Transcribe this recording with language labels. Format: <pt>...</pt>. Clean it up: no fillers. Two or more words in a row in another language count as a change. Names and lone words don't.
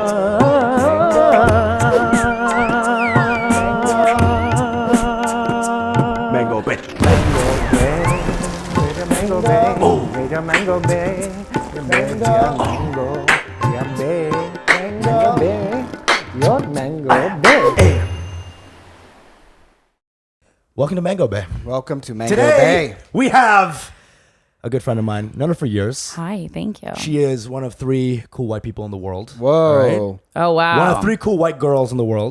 <en>Mango Bay. Mango Bay. Mango Bay. Mango Bay. Mango Bay. Your Mango Bay. Welcome to Mango Bay. Welcome to Mango Today, Bay. we have a good friend of mine, known her for years. Hi, thank you. She is one of 3 cool white people in the world. Whoa. Oh, wow. One of 3 cool white girls in the world.</en>